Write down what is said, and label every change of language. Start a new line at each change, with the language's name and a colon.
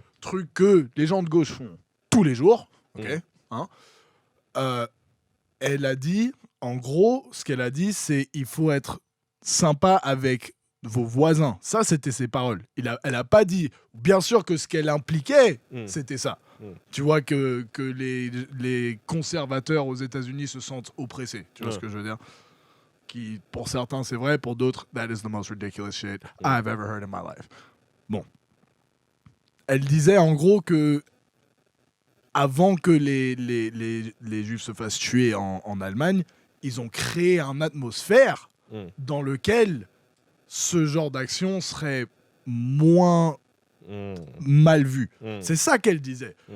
French: Truc que les gens de gauche font tous les jours. Elle a dit, en gros, ce qu'elle a dit, c'est il faut être sympa avec vos voisins. Ça, c'était ses paroles. Elle a pas dit, bien sûr que ce qu'elle impliquait, c'était ça. Tu vois que les conservateurs aux États-Unis se sentent oppressés. Tu vois ce que je veux dire? Qui, pour certains, c'est vrai. Pour d'autres,
English: that is the most ridiculous shit I've ever heard in my life.
French: Bon. Elle disait en gros que avant que les Juifs se fassent tuer en Allemagne, ils ont créé une atmosphère dans laquelle ce genre d'action serait moins mal vu. C'est ça qu'elle disait.